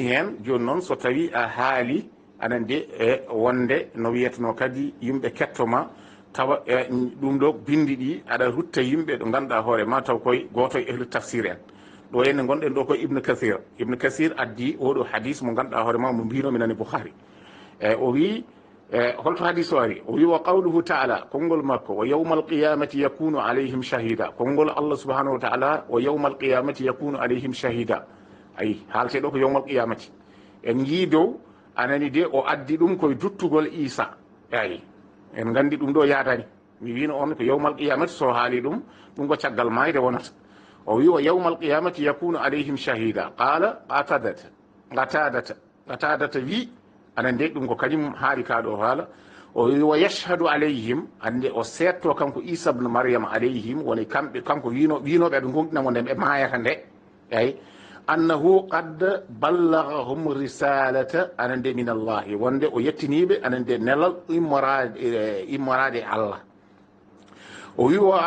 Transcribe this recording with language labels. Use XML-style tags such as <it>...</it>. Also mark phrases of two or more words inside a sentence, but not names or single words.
<ff>hen joni noon so tawi a haali anan de e wonde no wiyeteno kadi yimɓe kettoma tawa e ɗum ɗo bindi ɗi aɗa rutta yimɓe ɗo ganduɗa hoorema taw koye goto e ehlu tafsir en ɗo henne gonɗen ɗo koye ibnu kasir addi oɗo hadis mo ganduɗa hoorema mo mbinomi nani bouhari eyyi o wi holto hadis o ari o wi</ff> <ar>وقوله تعالى</ar> <ff>konngol makko</ff> <ar>ويوم القيامة يكون عليهم شهيدا</ar> <ff>konngol allah</ff> <ar>سبحانه وتعالى ويوم القيامة يكون عليهم شهيدا</ar> <ff>ayi haalte ɗo ko</ff> <ar>يوم القيامة</ar> <ff>en jii dow anani de o addi ɗum koye duttugol isa eyi en gandi ɗum ɗo yadani mi wino on ko</ff> <ar>يوم القيامة</ar> <ff>so haali ɗum ɗum ko caggal mayde wonata o wi</ff> <ar>ويوم القيامة يكون عليهم شهيدا قال</ar> <ff>qatadata wi anan de ɗum ko kañum haali kaɗo haala o wi</ff> <ar>ويشهد عليهم</ar> <ff>ande o setto kanko isa bne mariame alayhim woni kamɓe kanko winoɓe aɓe gonɗinamo nde ɓe mayata nde eyyi</ff> <ar>أنه قد بلغهم رسالة</ar> <ff>anan de</ff> <ar>من الله</ar> <ff>wonde o yettiniɓe anan de nelal immorade allah o wi</ff>